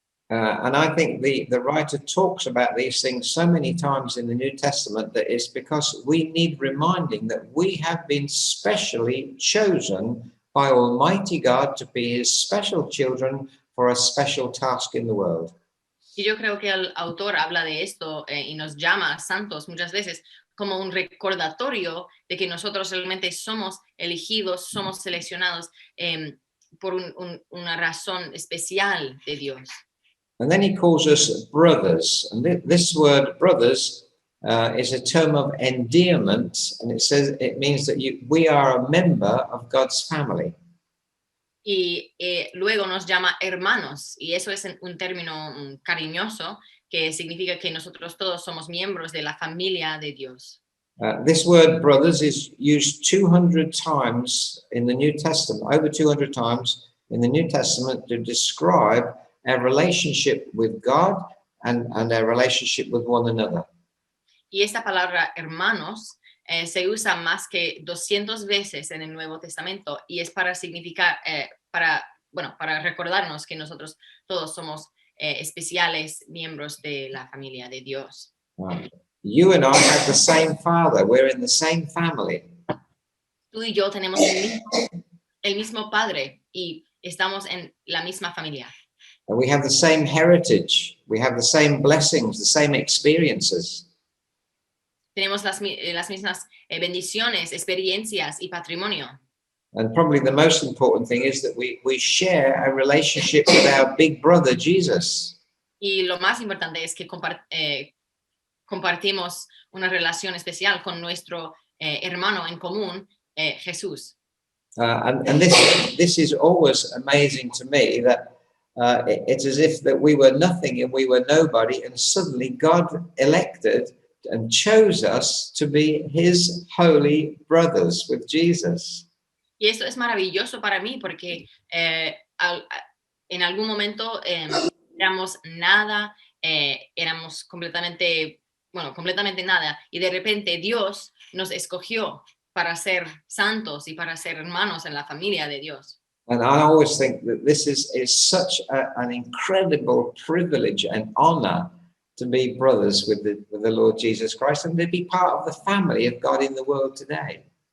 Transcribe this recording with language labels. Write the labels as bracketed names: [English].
[English] And I think the writer talks about these things so many times in the New Testament that it's because we need reminding that we have been specially chosen by Almighty God to be his special children for a special task in the world. [Spanish] Y yo creo que el autor habla de esto y nos llama santos muchas veces como un recordatorio de que nosotros realmente somos elegidos, somos seleccionados por una razón especial de Dios. [English] And then he calls us brothers. And this word brothers is a term of endearment. And it means that we are a member of God's family. [Spanish] Y luego nos llama hermanos. Y eso es un término cariñoso que significa que nosotros todos somos miembros de la familia de Dios. [English] This word brothers is used 200 times in the New Testament, over 200 times in the New Testament to describe our relationship with God and our relationship with one another. [Spanish] Y esta palabra hermanos se usa más que 200 veces en el Nuevo Testamento y es para significar, para recordarnos que nosotros todos somos especiales miembros de la familia de Dios. [English] You and I have the same father. We're in the same family. [Spanish] Tú y yo tenemos el mismo padre y estamos en la misma familia. [English] And we have the same heritage. We have the same blessings, the same experiences. [Spanish] Tenemos las mismas bendiciones, experiencias y patrimonio. [English] And probably the most important thing is that we share a relationship with our big brother, Jesus. [Spanish] Y lo más importante es que compartimos una relación especial con nuestro hermano en común, Jesús. [English] And this is always amazing to me that it's as if that we were nothing and we were nobody, and suddenly God elected and chose us to be his holy brothers with Jesus. [Spanish] Y esto es maravilloso para mí porque en algún momento éramos nada, éramos completamente nada, y de repente Dios nos escogió para ser santos y para ser hermanos en la familia de Dios. [English] And I always think that this is such an incredible privilege and honor to be brothers with the Lord Jesus Christ and to be part of the family of God in the world today.